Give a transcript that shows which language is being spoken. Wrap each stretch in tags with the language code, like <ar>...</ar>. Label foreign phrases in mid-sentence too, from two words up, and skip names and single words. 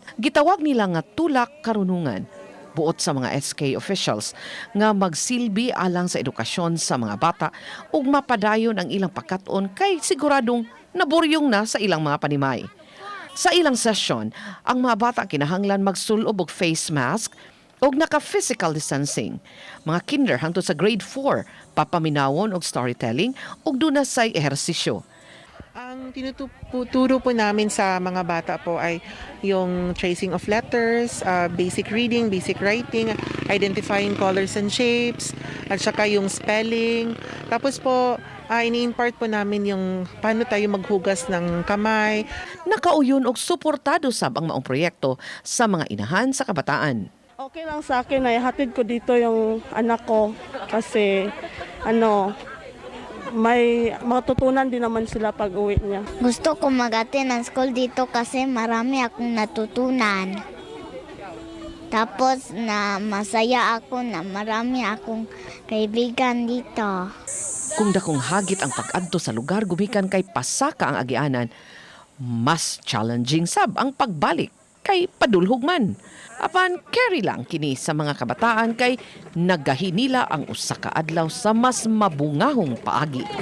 <ceb>Gitawag nila nga Tulak Karunungan. Buot sa mga SK officials nga magsilbi alang sa edukasyon sa mga bata ug mapadayon ang ilang pagkaton kay siguradong naburyong na sa ilang mga panimay. Sa ilang session, ang mga bata kinahanglan magsulob og</ceb> <en>face mask</en> <ceb>ug naka-</ceb> <en>physical distancing.</en> <ceb>Mga kinder hangtod sa grade 4, papaminawon og storytelling ug dunasay ehersisyo.</ceb> <tl>Ang tinuturo po namin sa mga bata po ay yung</tl> <en>tracing of letters, basic reading, basic writing, identifying colors and shapes,</en> <tl>at saka yung spelling. Tapos po, ini-impart po namin yung paano tayo maghugas ng kamay.</tl> <ceb>Nakauyon og suportado sab ang maong proyekto sa mga inahan sa kabataan.</ceb> <tl>Okay lang sa akin na ihatid ko dito yung anak ko kasi may matutunan din naman sila pag uwi niya. Gusto ko mag-attend ng school dito kasi marami akong natutunan. Tapos na masaya ako na marami akong kaibigan dito.</tl> <ceb>Kung dakong hagit ang pag-adto sa lugar gumikan kay pasaka ang agianan, mas challenging sab ang pagbalik kay padulhog man. Apan carry lang kini sa mga kabataan kay nagahi nila ang usa ka adlaw sa mas mabungahong paagi.</ceb>